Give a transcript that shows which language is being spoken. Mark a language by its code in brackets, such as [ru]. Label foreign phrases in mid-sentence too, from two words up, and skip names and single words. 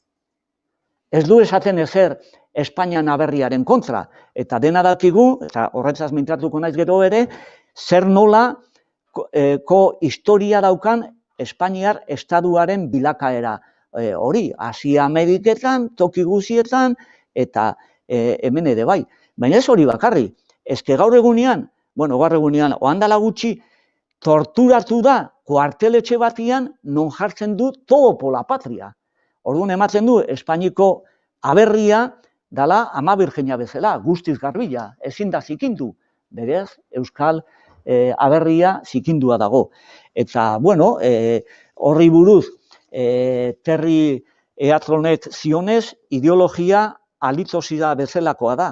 [eu] Ez du esaten ezer Espainian aberriaren kontra, eta dena dakigu, eta horretzaz mintzatuko naiz gero ere, zer nola historia daukan Espainiar estaduaren bilakaera hori, Asia Ameriketan, toki guzietan, eta hemen ere bai. Baina ez hori bakarri, ezke gaur egunean, ohandala gutxi, torturatu da kuarteletxe batian non jartzen du [es] todo por la patria. [eu] Orduan ematen du Espainiko aberria dala ama birgenia bezala, guztiz garbila, ezin da zikindu. Berez, euskal aberria zikindua dago. Eta, horri buruz, Terry Eatronek zionez, ideologia alitosida bezalakoa da.